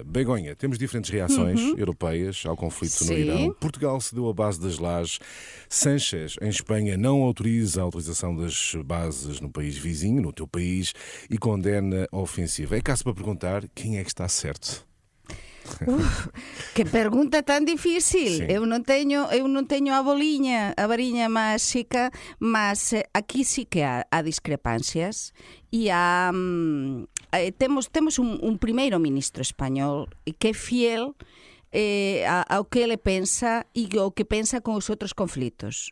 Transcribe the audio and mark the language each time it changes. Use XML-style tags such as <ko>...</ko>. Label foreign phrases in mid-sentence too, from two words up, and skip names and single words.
<pt>Begonha, temos diferentes reações europeias ao conflito no Irão. Portugal cedeu a base das lajes. Sánchez, em Espanha, não autoriza a utilização das bases no país vizinho, no teu país, e condena a ofensiva. É caso para perguntar quem é que está certo.</pt> <gl>Que pergunta tan difícil. Eu non teño a variña máxica, mas aquí sí que há discrepancias e temos un primeiro ministro español que é fiel ao que ele pensa e o que pensa con os outros conflitos.</gl>